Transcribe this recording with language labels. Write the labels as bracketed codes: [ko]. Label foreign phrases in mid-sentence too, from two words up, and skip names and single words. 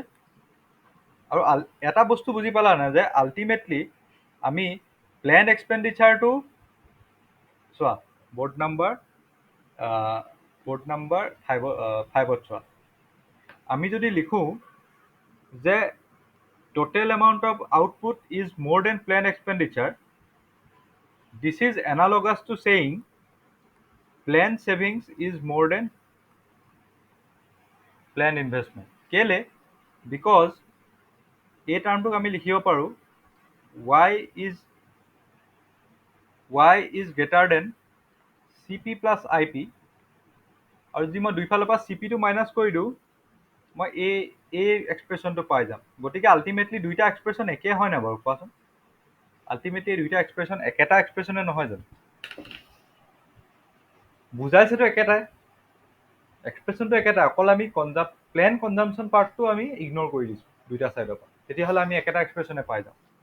[as] আৰু এটা বস্তু বুজি পালা নাই, যে আল্টিমেটলি আমি [en] plan expenditure [as] চোৱা, [en] board number [as] 5ত চোৱা। আমি যদি লিখোঁ যে [en] total amount of output is more than planned expenditure, this is analogous to saying planned savings is more than planned investment. [as] কেলে? বিকজ এই টাৰ্মটোক আমি লিখিব পাৰোঁ [en] y is greater than cp plus ip, [as] আৰু যদি মই দুইফালৰ পৰা cp টো মাইনাছ কৰি দিওঁ মই এই এক্সপ্ৰেশ্যনটো পাই যাম। গতিকে আল্টিমেটলি দুইটা এক্সপ্ৰেশ্যন একেই হয় নাই বাৰু কোৱাচোন? আল্টিমেটলি এই দুইটা এক্সপ্ৰেশ্যন একেটা এক্সপ্ৰেশ্যনে নহয় জানো? বুজাইছেতো একেটাই, এক্সপ্ৰেশ্যনটো একেটাই, অকল আমি [en] plan consumption part [as] আমি ইগন'ৰ কৰি দিছোঁ দুইটা ছাইডৰ পৰা, তেতিয়াহ'লে আমি একেটা এক্সপ্ৰেশ্যনে পাই যাম।